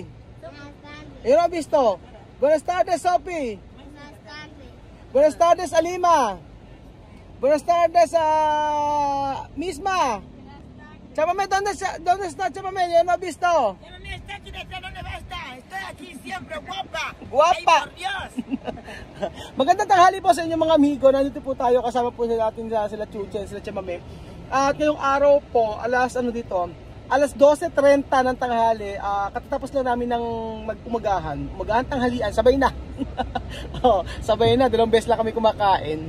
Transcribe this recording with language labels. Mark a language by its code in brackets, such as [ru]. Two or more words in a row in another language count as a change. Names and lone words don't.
[es] ¿Yo no he visto? Buenas tardes, Sophie. Buenas tardes, Alima. Buenas tardes, Misma. Chamame, ¿dónde está Chamame? Yo no he visto. Chamame está aquí, ¿dónde va a estar? Estoy aquí siempre, guapa. Guapa. Ay, por Dios. [tl] Magandang tanghali po sa inyo mga amigo. Nandito po tayo, kasama po natin sila Chuchen, sila Chamame. At ngayong araw po, alas 12:30 ng tanghali, katatapos lang namin ng umagahan tanghalian, sabay na. Oh, sabay na, 2 beses lang kami kumakain.